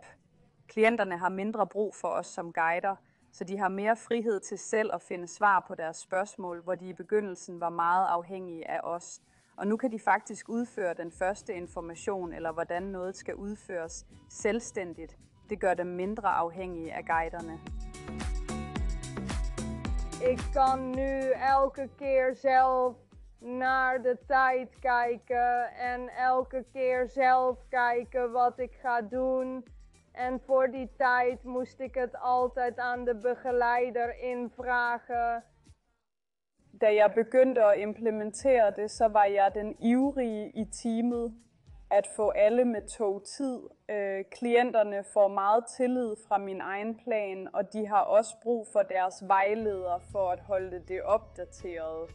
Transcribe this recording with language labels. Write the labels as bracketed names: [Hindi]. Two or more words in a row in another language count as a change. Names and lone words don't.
[Danish] Klienterne har mindre brug for os som guider, så de har mere frihed til selv at finde svar på deres spørgsmål, hvor de i begyndelsen var meget afhængige af os. Og nu kan de faktisk udføre den første information, eller hvordan noget skal udføres, selvstændigt. Det gør dem mindre afhængige af guiderne. [Dutch] Ik kan nu elke keer zelf naar de tijd kijken en elke keer zelf kijken wat ik ga doen. En voor die tijd moest ik het altijd aan de begeleider invragen. [Danish] Da jeg begyndte at implementere det, så var jeg den ivrige i teamet at få alle med tog-tid. Klienterne får meget tillid fra min egen plan, og de har også brug for deres vejleder for at holde det opdateret.